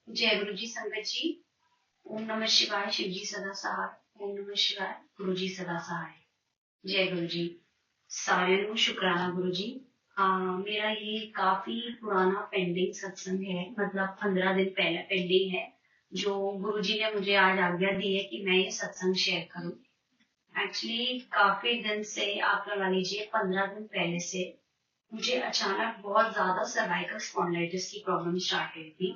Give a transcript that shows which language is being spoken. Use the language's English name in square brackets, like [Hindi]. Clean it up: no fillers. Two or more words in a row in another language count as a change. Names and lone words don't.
[Hindi] जय गुरु जी संगत जी। ओम नमः शिवाय। शिव जी सदा सहाय। ओम नमः शिवाय। गुरु जी सदा सहाय। जय गुरु जी। [Punjabi] ਸਾਰਿਆਂ ਨੂੰ ਸ਼ੁਕਰਾਨਾ ਗੁਰੂ ਜੀ। [Hindi] मेरा ये काफी पुराना पेंडिंग सत्संग है, मतलब 15 दिन पहले पेंडिंग है, जो गुरु जी ने मुझे आज आज्ञा दी है कि मैं ये सत्संग शेयर करूं। एक्चुअली काफी दिन से, आप लगा लीजिए 15 दिन पहले से मुझे अचानक बहुत ज्यादा [English] cervical spondylitis [Hindi] की [English] problem start [Hindi] हुई थी।